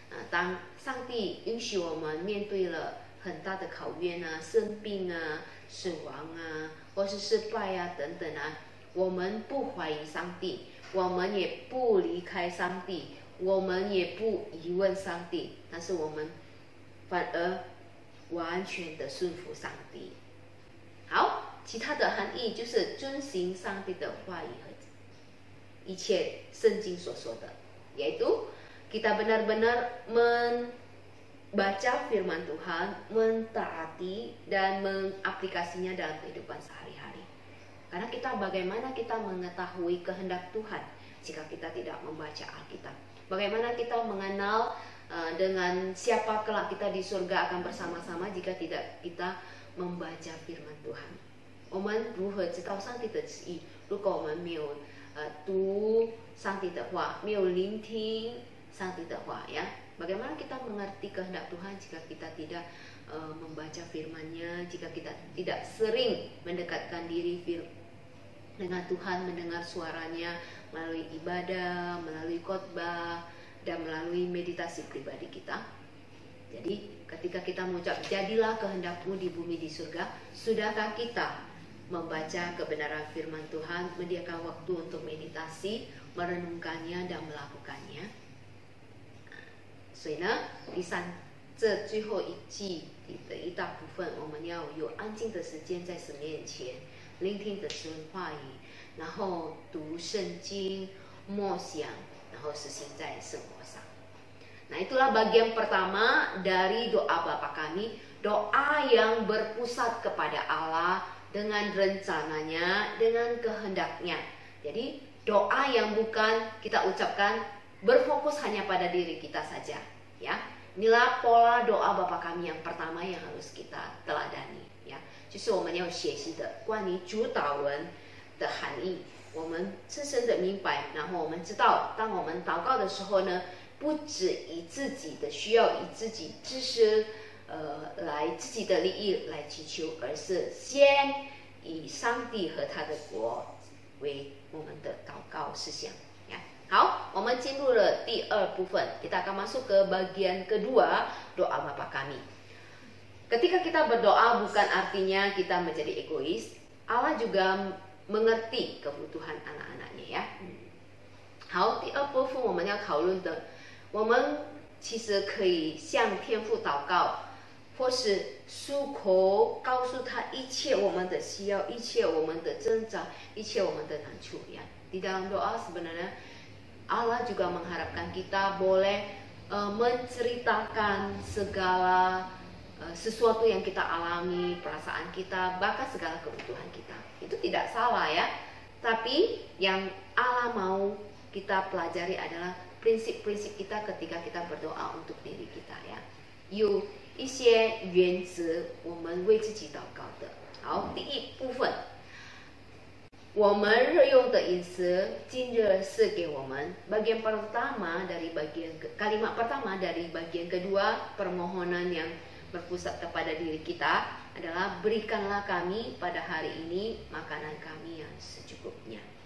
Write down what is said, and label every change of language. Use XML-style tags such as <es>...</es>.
<zh>当上帝允许我们面对了很大的考验啊，生病啊，死亡啊，或是失败啊等等啊，我们不怀疑上帝，我们也不离开上帝，我们也不疑问上帝，但是我们反而完全的顺服上帝，其他的含义就是遵行上帝的话语和一切圣经所说的，</zh> <id>yaitu kita benar-benar membaca firman Tuhan, mentaati dan mengaplikasinya dalam kehidupan sehari-hari. Karena bagaimana kita mengetahui kehendak Tuhan jika kita tidak membaca Alkitab? Bagaimana kita mengenal dengan siapa kelak kita di surga akan bersama-sama jika tidak kita membaca firman Tuhan?</id> <zh>我们如何知道上帝的旨意？如果我们没有读上帝的话，</zh> <id>没有聆听上帝的话ya, bagaimana kita mengerti kehendak Tuhan jika kita tidak membaca firman-Nya, jika kita tidak sering mendekatkan diri dengan Tuhan, mendengar suaranya melalui ibadah, melalui khotbah, dan melalui meditasi pribadi kita. Jadi ketika kita mengucap jadilah kehendakmu di bumi di surga, sudahkah kita membaca kebenaran firman Tuhan, menyediakan waktu untuk meditasi, merenungkannya dan melakukannya?</id> <zh>所以呢，这最后一季的一大部分，我们要有安静的时间在神面前，聆听的神话语，然后读圣经，默想，然后实行在生活上。</zh> <id>Nah, itulah bagian pertama dari doa Bapa kami, doa yang berpusat kepada Allah dengan rencananya, dengan kehendaknya. Jadi doa yang bukan kita ucapkan berfokus hanya pada diri kita saja, ya. Inilah pola doa Bapa kami yang pertama yang harus kita teladani, ya.</id> <zh>就是我们要学习的关于主祷文的含义，我们深深的明白，然后我们知道，当我们祷告的时候呢，不只以自己的需要、以自己知识来自己的利益来祈求，而是先以上帝和他的国为我们的祷告事项。好，我们进入了第二部分，</zh> <id>kita akan masuk ke bagian kedua doa Bapa kami. Ketika kita berdoa bukan artinya kita menjadi egois, Allah juga mengerti kebutuhan anak-anaknya ya.</id> <zh>好，第二部分我们要讨论的，我们其实可以向天父祷告，或是出口告诉他一切我们的需要，一切我们的挣扎，一切我们的难处ya.</zh> <id>Di dalam doa sebenarnya Allah juga mengharapkan kita boleh menceritakan segala sesuatu yang kita alami, perasaan kita, bahkan segala kebutuhan kita. Itu tidak salah ya. Tapi yang Allah mau kita pelajari adalah prinsip-prinsip kita ketika kita berdoa untuk diri kita ya.</id> <zh>有一些原则我们为自己祷告的。好，第一部分，我们日用的饮食今日是给我们</zh> <id>bagian pertama dari kalimat pertama dari bagian kedua permohonan yang berpusat kepada diri kita adalah berikanlah kami pada hari ini makanan kami yang secukupnya.</id>